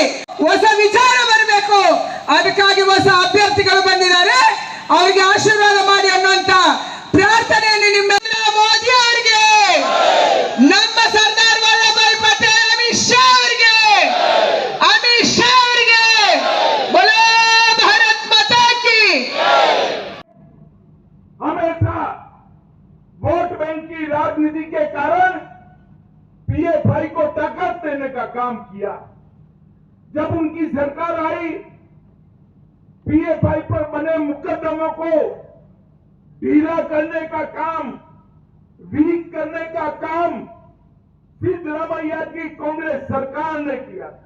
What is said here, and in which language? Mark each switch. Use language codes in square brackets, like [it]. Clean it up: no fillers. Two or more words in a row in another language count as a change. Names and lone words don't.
[kn] ಹೊಸ ವಿಚಾರ ಬರಬೇಕು, ಅದಕ್ಕಾಗಿ ಹೊಸ ಅಭ್ಯರ್ಥಿಗಳು ಬಂದಿದ್ದಾರೆ, ಅವರಿಗೆ ಆಶೀರ್ವಾದ ಮಾಡಿ ಅನ್ನುವಂತ ಪ್ರಾರ್ಥನೆಯನ್ನು ನಿಮ್ಮೆಲ್ಲ ಮೋದಿ ಅವರಿಗೆ, ನಮ್ಮ ಸರ್ದಾರ್ ವಲ್ಲಭಾಯ್ ಪಟೇಲ್ ಅಮಿತ್ ಶಾ ಅವರಿಗೆ, [hi] बोलो भारत माता की. हमेशा वोट बैंक की राजनीति के कारण पीएफआई को टक्कर देने का काम किया. जब उनकी सरकार आई, पीएफआई पर बने मुकदमों को ढीला करने का काम, वीक करने का काम सिद्धरामैया की कांग्रेस सरकार ने किया था.